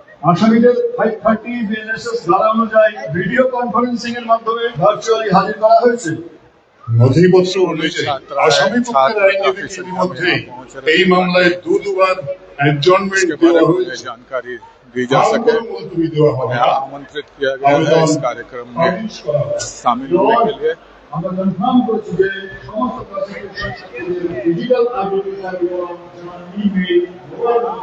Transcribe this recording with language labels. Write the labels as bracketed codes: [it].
[bn] আসামিদের 530 বিএনএসএস ধারা অনুযায়ী ভিডিও কনফারেন্সিং এর মাধ্যমে ভার্চুয়ালি হাজির করা হয়েছে। নথিপত্র অনুযায়ী আসামি পক্ষের আইনজীবীকে ইতিমধ্যে এই মামলায় দুবার অ্যাডজর্নমেন্ট দেওয়া হয়েছে, [hi] जानकारी दी जा सके। आमंत्रित किया गया है इस कार्यक्रम में शामिल होने के लिए। [bn] আমরা কনফার্ম করেছি যে সমস্ত প্রসিকিউশন ডিজিটাল আইডেন্টিফায়ার এবং যেমন ইমেইল, মোবাইল